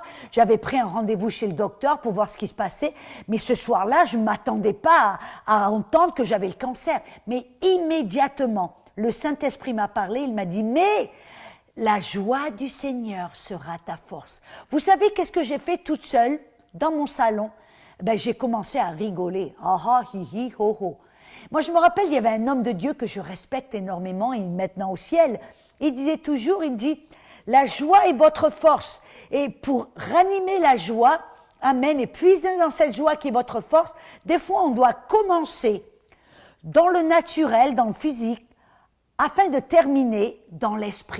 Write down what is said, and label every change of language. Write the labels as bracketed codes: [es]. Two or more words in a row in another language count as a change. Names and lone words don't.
[fr] J'avais pris un rendez-vous chez le docteur pour voir ce qui se passait. Mais ce soir-là, je m'attendais pas à entendre que j'avais le cancer. Mais immédiatement, le Saint-Esprit m'a parlé, il m'a dit, mais la joie du Seigneur sera ta force. Vous savez qu'est-ce que j'ai fait toute seule dans mon salon? Ben, j'ai commencé à rigoler. Ah ah, hi hi, ho ho. Moi, je me rappelle, il y avait un homme de Dieu que je respecte énormément, il est maintenant au ciel. Il disait toujours, il dit, la joie est votre force. Et pour ranimer la joie, amen, et puiser dans cette joie qui est votre force, des fois, on doit commencer dans le naturel, dans le physique, afin de terminer dans l'esprit.